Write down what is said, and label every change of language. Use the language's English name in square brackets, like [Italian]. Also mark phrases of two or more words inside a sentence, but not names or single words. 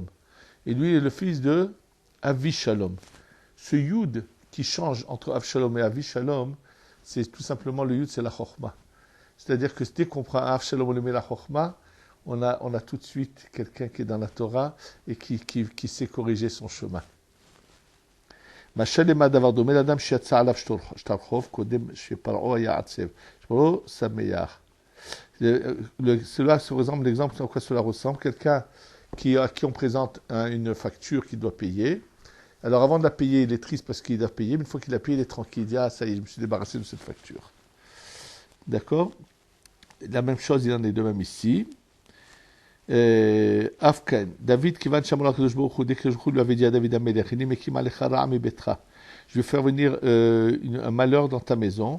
[French] Et lui est le fils de Avishalom. Ce Yud qui change entre Avshalom et Avishalom, c'est tout simplement le Yud, c'est la Chochma. C'est-à-dire que dès qu'on prend Avshalom et la Chochma, on a tout de suite quelqu'un qui est dans la Torah et qui sait corriger son chemin. [Hebrew] משל למה דבר דומה לאדם שיצא עליו שטר חוב קודם שפרעה היה עצב. שפרעה שמח. [French] Cela se ressemble, l'exemple à quoi cela ressemble, quelqu'un à qui on présente une facture qu'il doit payer. Alors avant de la payer, il est triste parce qu'il doit payer, mais une fois qu'il a payé, il est tranquille. Il dit, ah ça y est, je me suis débarrassé de cette facture. D'accord? La même chose, il en est de même ici. Afkan, David, qui va dès que je lui avait dit à David Amelech, je vais faire venir un malheur dans ta maison.